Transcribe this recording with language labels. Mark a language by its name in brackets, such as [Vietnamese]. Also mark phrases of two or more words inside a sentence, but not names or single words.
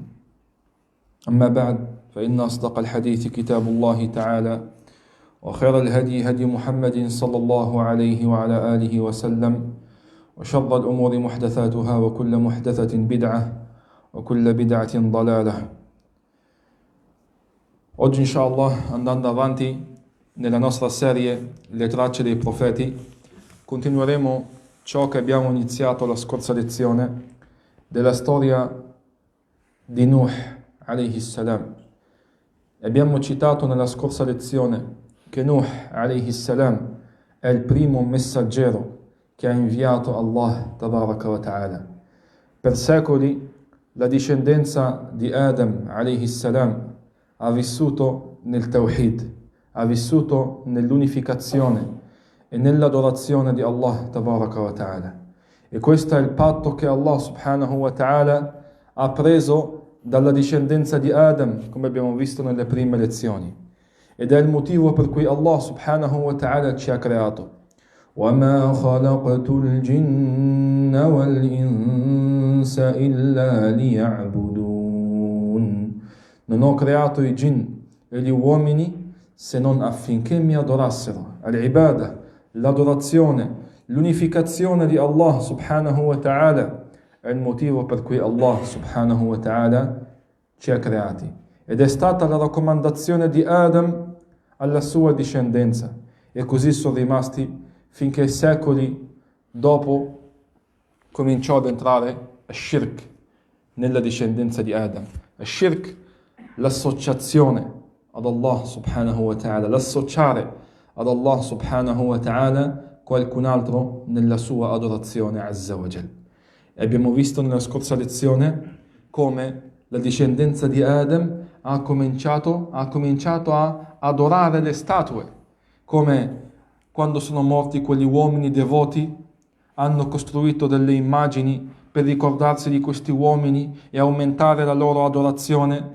[Arabic] أما بعد، فإن أصدق الحديث كتاب الله تعالى، وخير الهدي هدي محمد صلى الله عليه وعلى آله وسلم، وشر الأمور محدثاتها، وكل محدثة بدعة وكل بدعة ضلالة. [Italian] Oggi inshallah, andando avanti nella nostra serie Le tracce dei profeti, continueremo ciò che abbiamo iniziato la scorsa lezione della storia di Nuh [Arabic] عليه السلام. [Italian] Abbiamo citato nella scorsa lezione che Nuh [Arabic] عليه السلام [Italian] è il primo messaggero che ha inviato Allah [Arabic] تبارك وتعالى. [Italian] Per secoli la discendenza di Adam [Arabic] عليه السلام [Italian] ha vissuto nel Tawhid, ha vissuto nell'unificazione e nell'adorazione di Allah [Arabic] تبارك وتعالى. [Italian] E questo è il patto che Allah [Arabic] سبحانه وتعالى [Italian] ha preso dalla discendenza di Adam, come abbiamo visto nelle prime lezioni. Ed è il motivo per cui Allah [Arabic] سبحانه وتعالى [Italian] ci ha creato. [Arabic] وَمَا خَلَقْتُ الْجِنَّ وَالْإِنسَ إِلَّا لِيَعْبُدُونَ. [Italian] Non ho creato i jinn e gli uomini se non affinché mi adorassero. Al-ibada, l'adorazione, l'unificazione di Allah [Arabic] سبحانه وتعالى [Italian] è il motivo per cui Allah [Arabic] سبحانه وتعالى [Italian] ci ha creati. Ed è stata la raccomandazione di Adam alla sua discendenza. E così sono rimasti finché secoli dopo cominciò ad entrare shirk nella discendenza di Adam. Shirk, l'associazione ad Allah [Arabic] سبحانه وتعالى, [Italian] l'associare ad Allah [Arabic] سبحانه وتعالى [Italian] qualcun altro nella sua adorazione [Arabic] عز وجل. [Italian] E abbiamo visto nella scorsa lezione come la discendenza di Adam ha cominciato a adorare le statue, come quando sono morti quegli uomini devoti hanno costruito delle immagini per ricordarsi di questi uomini e aumentare la loro adorazione.